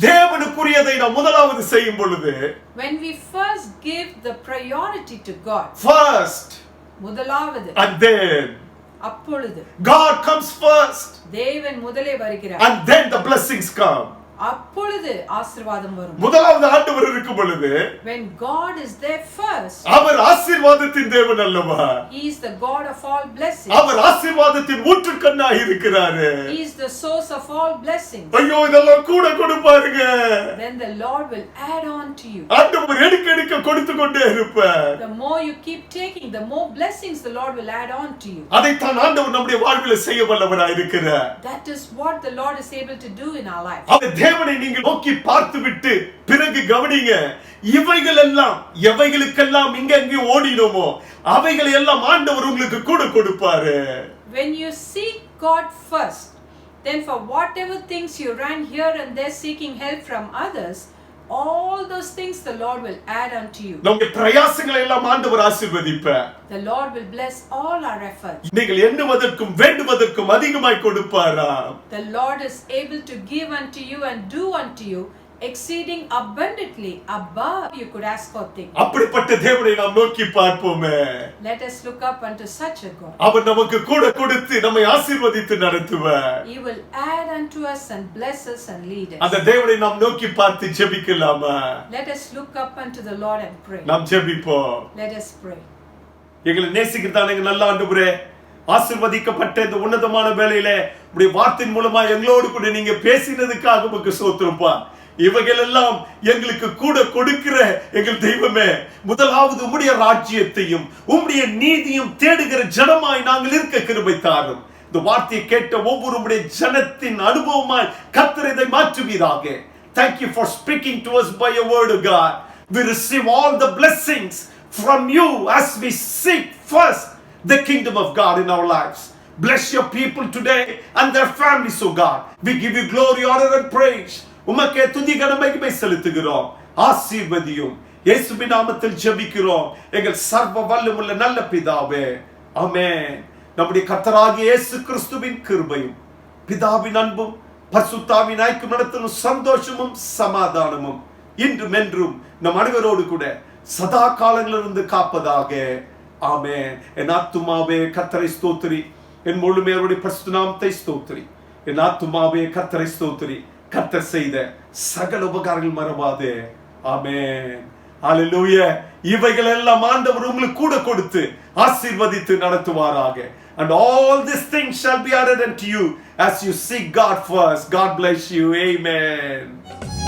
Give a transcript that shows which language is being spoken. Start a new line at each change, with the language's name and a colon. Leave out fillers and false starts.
Tamil: தேவனுக்குரியதை நாம் முதலாவது செய்யும் பொழுது,
English: when we first give the priority to God, first,
Tamil: முதலாவது,
English: and then
Tamil: அப்பொழுது,
English: God comes first,
Tamil: தேவன் முதலே வருகிறார்,
English: and then the blessings come.
Tamil: அப்பொழுது ஆசீர்வாதம் வரும். முதலாவது ஆண்டவர் இருக்கும் பொழுது,
English: when God is there first,
Tamil: அவர் ஆசீர்வாதத்தின் தேவன் அல்லவா?
English: he is the God of all blessings.
Tamil: அவர் ஆசீர்வாதத்தின் ஊற்றுக்கண்ணாய் இருக்கிறாரு.
English: he is the source of all blessings.
Tamil: ஐயோ இதெல்லாம் கூட கொடுப்பாருங்க.
English: then the Lord will add on to you.
Tamil: ஆண்டவர் எடுக்க எடுக்க கொடுத்து கொண்டே இருப்பார்.
English: the more you keep taking, the more blessings the Lord will add on to you.
Tamil: அதைத்தான் ஆண்டவர் நம்முடைய வாழ்விலே செய்ய வல்லவராய் இருக்கிறார்.
English: that is what the Lord is able to do in our life.
Tamil: தேவனை நீங்கள் நோக்கி பார்த்துவிட்டு பிறகு கவனிங்க, இவைகள் எல்லாம் எவைகளுக்கெல்லாம் இங்கே ஓடினோமோ அவைகளை எல்லாம் ஆண்டவர் உங்களுக்கு கூட கொடுப்பாரு.
English: when you seek God first, then for whatever things you run here and there seeking help from others, all those things the Lord will add unto you.
Tamil: நம்முடைய பிரயாசங்களை எல்லாம் ஆண்டவர் ஆசீர்வதிப்பார்.
English: the Lord will bless all our efforts.
Tamil: நீங்கள் எண்ணுவதற்கும் வேண்டுவதற்கும் அதிகமாய் கொடுப்பாராம்.
English: the Lord is able to give unto you and do unto you exceeding abundantly above you could ask or think.
Tamil: அப்படிப்பட்ட தேவனை நாம் நோக்கி பார்ப்போமே.
English: let us look up unto such a God.
Tamil: அவர் நமக்கு கூட கொடுத்து நம்மை ஆசீர்வதித்து நடத்துவார்.
English: he will add unto us and bless us and lead us.
Tamil: அந்த தேவனை நாம் நோக்கி பார்த்து ஜெபிக்கலாமா?
English: let us look up unto the Lord and pray.
Tamil: நாம் ஜெபிப்போம்.
English: let us pray.
Tamil: எங்களை நேசிக்கிறதான நல்ல ஆண்டவரே, ஆசீர்வதிக்கப்பட்ட இந்த உன்னதமான வேளையில உடைய வார்த்தையின் மூலமா எங்களோடு கூட நீங்க பேசினதுக்காக உமக்கு ஸ்தோத்திரம்ப்பா. இவைகள் எல்லாம் எங்களுக்கு கூட கொடுக்கிற எங்கள் தெய்வமே, முதலாவது உம்முடைய ராஜ்யத்தையும் உம்முடைய நீதியும் தேடுகிற ஜனமாய் நாங்கள் இருக்க கிருபை தாரும். இந்த வார்த்தையை கேட்ட ஒவ்வொரு ஜனத்தின் அனுபவமாய் கர்த்தர் இதை மாற்றுவீராக.
English: Thank you for speaking to us by your word, O God. We receive all the blessings from you as we seek first the kingdom of God in our lives. Bless your people today and their families, O God. We give you glory, honor and praise.
Tamil: உமக்கே துதி கன மகிமை செலுத்துகிறோம். ஆசீர்வதியும். இயேசுவின் நாமத்தில் ஜெபிக்கிறோம் எங்கள் சர்வ வல்லமையுள்ள நல்ல பிதாவே, ஆமென். நம்முடைய கர்த்தராகிய இயேசு கிறிஸ்துவின் கிருபையும் பிதாவின் அன்பும் பரிசுத்தாவின் ஐக்கியம் நடத்தலும் சந்தோஷமும் சமாதானமும் இன்றும் என்றும் நம் அனைவரோடு கூட சதா காலங்களிலிருந்து காப்பதாக. ஆமென். என் ஆத்துமாவே கர்த்தரை ஸ்தோத்திரி, என் முழுமையோருடைய பரிசுத்த நாமத்தை ஸ்தோத்திரி. என் ஆத்துமாவே கர்த்தரை ஸ்தோத்திரி, கர்த்தர் செய்த சகல உபகாரங்கள் மறவாதே. ஆமென். ஹல்லேலூயா. இவைகள் எல்லாம் ஆண்டவர் உங்களுக்கு கூட கொடுத்து ஆசீர்வதித்து நடத்துவாராக.
English: And all these things shall be added unto you as you seek God first. God bless you. Amen.